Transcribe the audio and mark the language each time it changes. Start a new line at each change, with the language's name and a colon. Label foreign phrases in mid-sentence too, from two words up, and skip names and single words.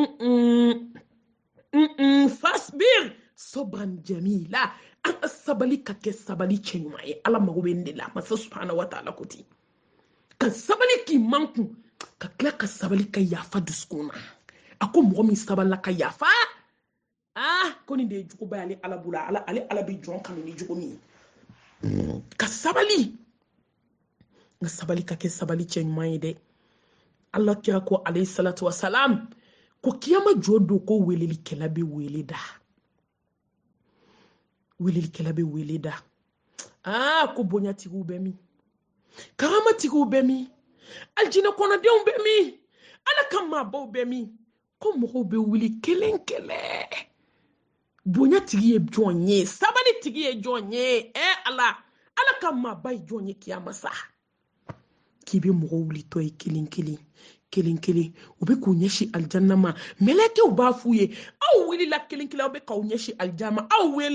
Bambara: na
Arabic: فاصبر صبرا جميلا
Bambara: an ka sabali ka kɛ sabali cɛ ɲuman ye ala mago bɛ nin de la masa
Arabic: سبحانه و
Bambara: ta'ala ko ten ka sabali k'i man kun ka tila ka sabali ka yafa dusukun na a ko mɔgɔ min sabalila ka yafa ko nin de ye juguba ye ale ala bolo ale ala bɛ jɔn kanu ni jugu min ye ka sabali nka sabali ka kɛ sabali cɛ ɲuman ye dɛ ala kira ko
Arabic: عليه الصلاة والسلام
Bambara: ko kiyama jɔ don ko welelikɛla bɛ wele da welelikɛla bɛ wele da ko bonyatigiw bɛ min karamatigiw bɛ min aljinɛ kɔnɔdenw bɛ min ala ka maabaw bɛ min ko mɔgɔw bɛ wuli kelen kelen bonyatigi ye jɔn ye sabali tigi ye jɔn ye ala ka maaba ye jɔn ye kiyama sa k'i bɛ mɔgɔw wuli tɔ ye kelen kelen kelen kelen u bɛ k'u ɲɛsin aljanna ma mɛlɛkɛw b'a f'u ye aw wulila kelen kelen aw bɛ k'aw ɲɛsin aljanna ma aw